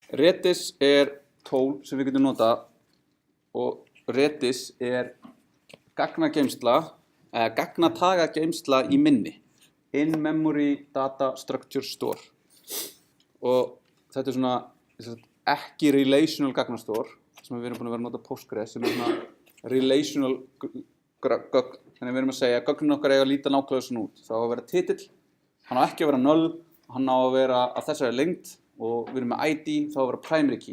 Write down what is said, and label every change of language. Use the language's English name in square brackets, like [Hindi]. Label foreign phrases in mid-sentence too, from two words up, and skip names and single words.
[Icelandic] Redis tól sem við getum notað og Redis gagnageymsla, gagnatagageymsla í minni. [English] In-memory data structure store. [Icelandic] Og þetta svona ekki relational gagnastór, sem við erum búin að vera að nota Postgres, sem svona relational gögn. Þannig við erum að segja að gögnin okkar eiga að líta nákvæmlega svona út. Það á að vera titill, hann á ekki að vera null, hann á að vera að þessari lengd og við erum með ID, þá á að vera [English] primary key.